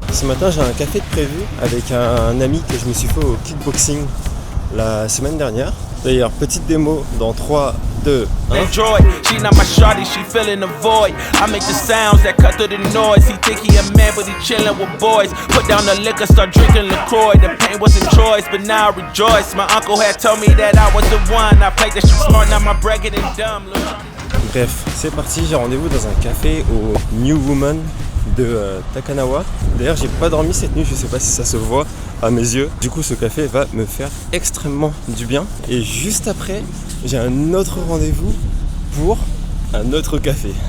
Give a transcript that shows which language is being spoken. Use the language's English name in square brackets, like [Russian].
[French] Ce matin j'ai un café de prévu avec un ami que je me suis fait au kickboxing la semaine dernière. D'ailleurs, petite démo dans 3, 2, 1. [English] She not my shawty, she feeling the void. I make the sounds that cut through the noise. He think he a man, but he chillin' with boys. Put down the liquor, start drinking LaCroix. The pain wasn't choice, but now I rejoice. My uncle had told me that I was the one. I played that shit smart, now my bracket is dumb. [French] Bref, c'est parti, j'ai rendez-vous dans un café au New Woman de Takanawa. D'ailleurs, j'ai pas dormi cette nuit, je sais pas si ça se voit à mes yeux. Du coup, ce café va me faire extrêmement du bien. Et juste après, j'ai un autre rendez-vous pour un autre café.